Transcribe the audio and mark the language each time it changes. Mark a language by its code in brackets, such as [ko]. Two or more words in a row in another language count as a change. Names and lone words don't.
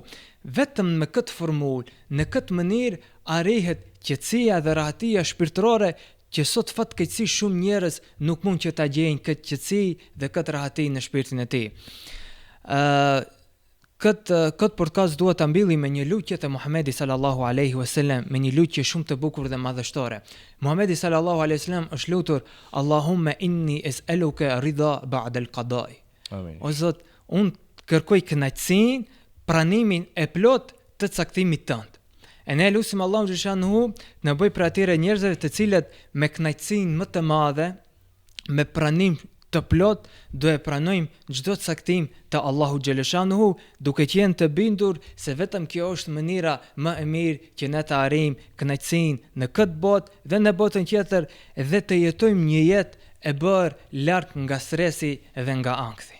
[sq] Vetëm me këtë formulë, në këtë mënyrë arrihet qetësia dhe rahatia shpirtërore që sot fatkeqësi shumë njerëz nuk mund që ta gjejnë këtë qetësi dhe këtë rahati në shpirtin e tij. Këtë podcast dua ta mbylli me një lutje të Muhamedit [ar] صلى الله عليه وسلم, [sq] me një lutje shumë të bukur dhe madhështore. Muhamedi [ar] صلى الله عليه وسلم [sq] është lutur: [ar] اللهم إني أسألك الرضا بعد القضاء. Amin. [sq] O Zot, unë kërkoj kënaqësinë, pranimin e plot të caktimit tënd. E ne lutim Allahun xhaleshanuhu në bëj për atyre njerëzve të cilët me kënaqësinë më të madhe, me pranim të plot, do e pranojmë çdo caktim të Allahu xhaleshanuhu, duke qenë të bindur se vetëm kjo është mënyra më e mirë që ne të arrijmë kënaqësinë në këtë botë dhe në botën tjetër, dhe të jetojmë një jetë e bërë larg nga stresi dhe nga ankthi.